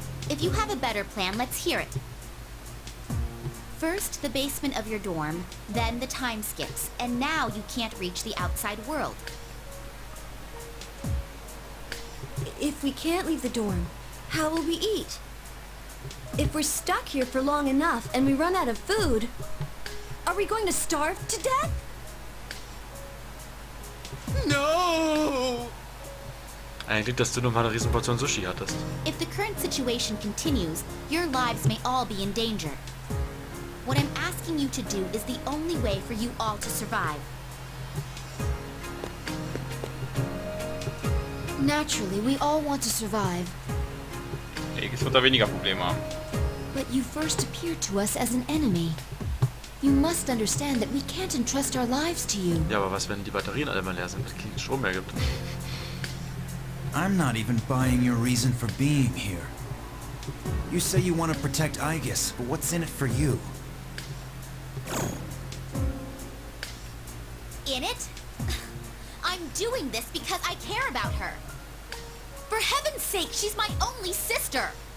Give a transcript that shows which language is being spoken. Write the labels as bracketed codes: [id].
[en] If you have a better plan, let's hear it. First, the basement of your dorm, then the time skips, and now you can't reach the outside world. If we can't leave the dorm, how will we eat? If we're stuck here for long enough and we run out of food, are we going to starve to death? No! [de] Eigentlich, dass du nur mal eine Riesenportion Sushi hattest. [en] If the current situation continues, your lives may all be in danger. What I'm asking you to do is the only way for you all to survive. Naturally, we all want to survive. [de] Aegis wird da weniger Probleme haben. [en] But you first appeared to us as an enemy. You must understand that we can't entrust our lives to you. [de] Ja, aber was, wenn die Batterien alle mal leer sind, es keinen Strom mehr gibt? [en] I'm not even buying your reason for being here. You say you want to protect Aegis, but what's in it for you? In it? I'm doing this because I care about her. For heaven's sake, she's my only sister!